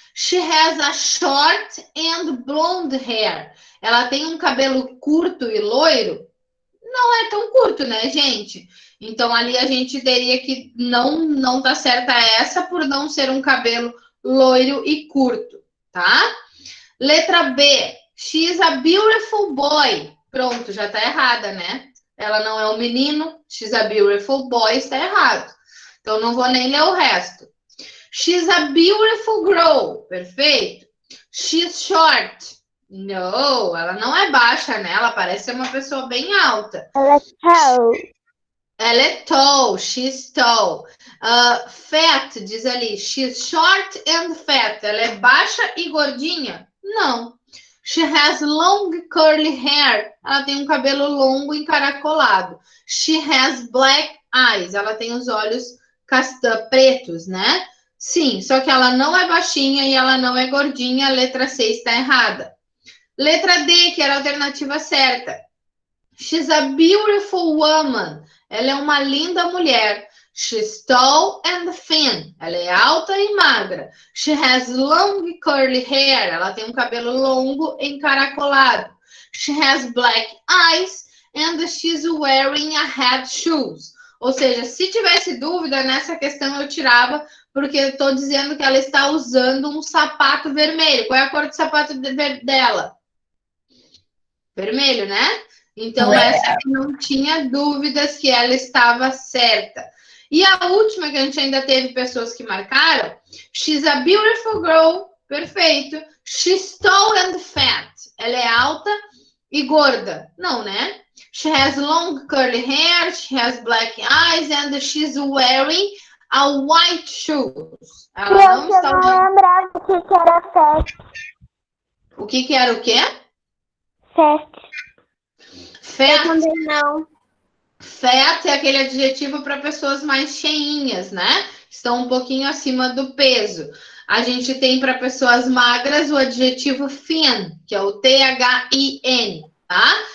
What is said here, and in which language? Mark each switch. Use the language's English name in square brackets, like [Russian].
[English] She has a short and blonde hair. [Portuguese] Ela tem um cabelo curto e loiro? Não é tão curto, né, gente? Então, ali a gente teria que não tá certa essa por não ser um cabelo loiro e curto, tá? Letra B. [English] She's a beautiful boy. [Portuguese] Pronto, já tá errada, né? Ela não é um menino. [English] She's a beautiful boy, [Portuguese] está errado. Então, não vou nem ler o resto. [English] She's a beautiful girl. Perfeito. She's short. [Portuguese] Não, ela não é baixa, né? Ela parece ser uma pessoa bem alta. Ela é tall. Ela é tall, [English] she's tall. Fat, [Portuguese] diz ali, [English] she's short and fat. [Portuguese] Ela é baixa e gordinha? Não. [English] She has long curly hair. [Portuguese] Ela tem um cabelo longo encaracolado. [English] She has black eyes. [Portuguese] Ela tem os olhos pretos, né? Sim, só que ela não é baixinha e ela não é gordinha. A letra C está errada. Letra D, que era a alternativa certa. [English] She's a beautiful woman. [Portuguese] Ela é uma linda mulher. [English] She's tall and thin. [Portuguese] Ela é alta e magra. [English] She has long curly hair. [Portuguese] Ela tem um cabelo longo encaracolado. [English] She has black eyes and she's wearing a hat shoes. [Portuguese] Ou seja, se tivesse dúvida nessa questão eu tirava, porque eu estou dizendo que ela está usando um sapato vermelho. Qual é a cor do sapato dela? Vermelho, né? Então, essa aqui não tinha dúvidas que ela estava certa. E a última, que a gente ainda teve pessoas que marcaram, [English] she's a beautiful girl, [Portuguese] perfeito. [English] She's tall and fat. [Portuguese] Ela é alta e gorda. Não, né? [English] She has long curly hair, she has black eyes and she's wearing a white shoes. [Portuguese] Ela não está usando... não lembrava o que era fat. O que era o quê? [English] Fat. Fat. [Portuguese] Eu também não. Fat é aquele adjetivo para pessoas mais cheinhas, né? Estão um pouquinho acima do peso. A gente tem para pessoas magras o adjetivo thin, que é o T-H-I-N, tá?